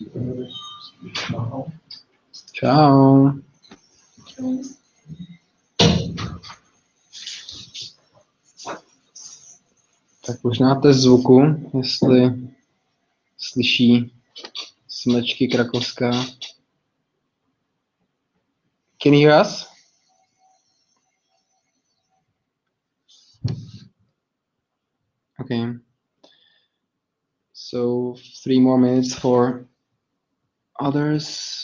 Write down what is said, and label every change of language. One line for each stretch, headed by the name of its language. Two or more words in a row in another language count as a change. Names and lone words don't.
Czech: Čau. Tak možná test zvuku, jestli slyší Smečky Krakovská.
English: Can you hear us? Okay. So 3 more minutes for others.